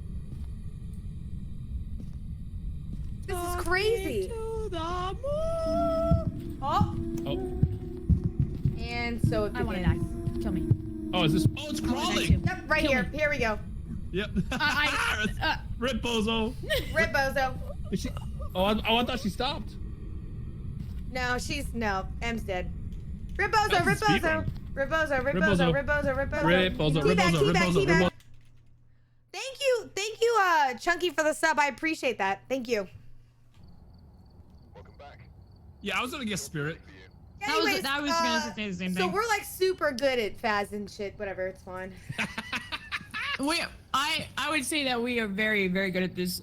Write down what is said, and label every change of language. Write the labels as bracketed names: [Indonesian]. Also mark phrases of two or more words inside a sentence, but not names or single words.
[English] This is crazy. To the moon. Oh, Oh. and so it I want to begins. die. Kill me. Oh, is this? Oh, it's I wanna die crawling. too. Yep, right Kill here. me. Here we go. Yep. I- Rip bozo. Rip Bozo. Is she? Oh, I thought she stopped. No, no. M's dead. Rip Bozo. That's Rip a speed Bozo. run. Rip Bozo. Rip Rip Bozo. Bozo. Rip Bozo. Rip Bozo. Rip bozo. Rip Teabag, bozo. Rip teabag, bozo. Rip teabag. bozo. Thank you, Chunky, for the sub. I appreciate that. Thank you. Yeah, I was gonna guess spirit. Anyways, I was gonna say the same So thing. we're like super good at Phas and shit. Whatever, it's fine. I would say that we are very, very good at this